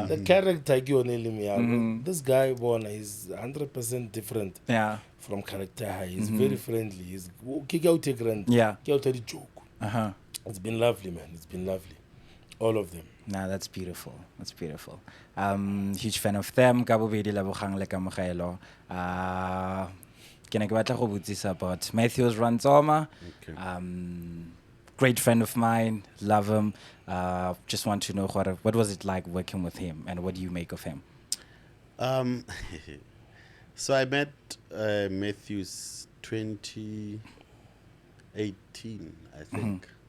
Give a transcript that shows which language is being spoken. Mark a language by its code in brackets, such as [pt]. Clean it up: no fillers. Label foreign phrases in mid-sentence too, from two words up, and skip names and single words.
[en] the character this guy, he's 100% different from character high. He's very friendly. He's Yeah. joke. It's been lovely, man. It's been lovely. All of them. Nah, that's beautiful. That's beautiful. Huge fan of them. [tn] Ka bobedi la bogang le kamogelo. Ke ne ke batla go botsisa about Matthews Ranzoma. [en] Okay. Great friend of mine. Love him. Just want to know what was it like working with him, and what do you make of him? So I met Matthews 2018, I think.